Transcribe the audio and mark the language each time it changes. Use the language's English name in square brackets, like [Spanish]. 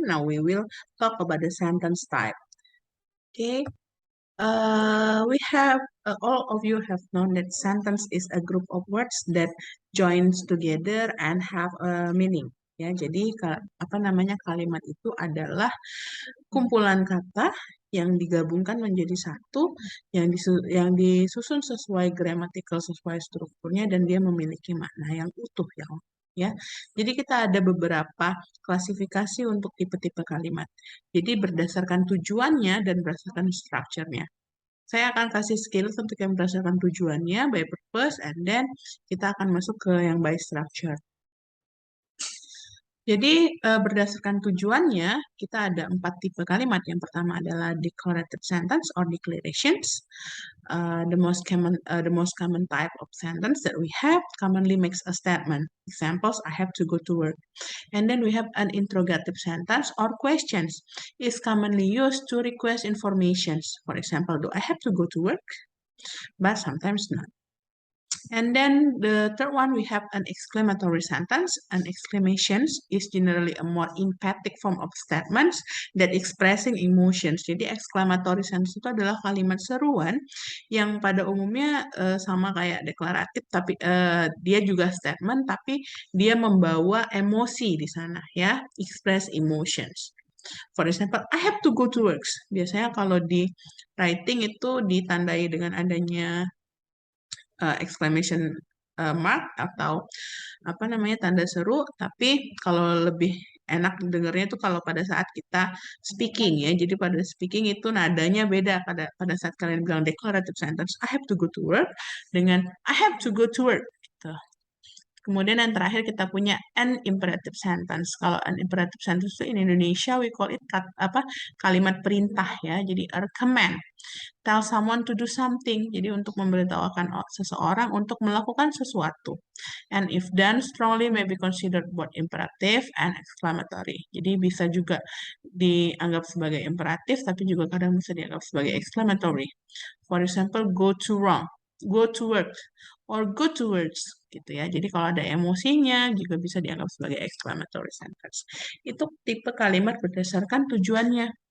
[English] Now we will talk about the sentence type. Okay, we have all of you have known that sentence is a group of words that joins together and have a meaning. [Indonesian] Ya, jadi apa namanya kalimat itu adalah kumpulan kata yang digabungkan menjadi satu, yang disusun sesuai grammatical, sesuai strukturnya, dan dia memiliki makna yang utuh, ya. Jadi kita ada beberapa klasifikasi untuk tipe-tipe kalimat. Jadi berdasarkan tujuannya dan berdasarkan strukturnya. Saya akan kasih skills untuk yang berdasarkan tujuannya, [English] by purpose, and then [Indonesian] kita akan masuk ke yang by structure. Jadi berdasarkan tujuannya, kita ada 4 tipe kalimat. Yang pertama adalah [English] declarative sentence or declarations. The most common type of sentence that we have commonly makes a statement. Examples: I have to go to work. And then we have an interrogative sentence or questions. Is commonly used to request informations. For example, do I have to go to work? But sometimes not. And then the third one, we have an exclamatory sentence. An exclamation is generally a more emphatic form of statements that expressing emotions. [Indonesian] Jadi exclamatory sentence itu adalah kalimat seruan yang pada umumnya sama kayak deklaratif, tapi dia juga statement, tapi dia membawa emosi di sana, ya, [English] express emotions. For example, I have to go to work. [Indonesian] Biasanya kalau di writing itu ditandai dengan adanya exclamation mark atau apa namanya tanda seru, tapi kalau lebih enak dengarnya itu kalau pada saat kita speaking, ya. Jadi pada speaking itu nadanya beda pada saat kalian bilang declarative sentence [English] I have to go to work [Indonesian] dengan I have to go to work gitu. Kemudian yang terakhir kita punya [English] an imperative sentence. Kalau an imperative sentence itu in Indonesia we call it [Indonesian] kalimat perintah, ya. [English] Jadi a command. Tell someone to do something. [Indonesian] Jadi untuk memberitahukan seseorang untuk melakukan sesuatu. [English] And if done strongly may be considered both imperative and exclamatory. [Indonesian] Jadi bisa juga dianggap sebagai imperatif, tapi juga kadang bisa dianggap sebagai exclamatory. [English] For example, go to wrong, go to work, or go to works, [Indonesian] gitu ya. Jadi kalau ada emosinya juga bisa dianggap sebagai exclamatory sentence. Itu tipe kalimat berdasarkan tujuannya.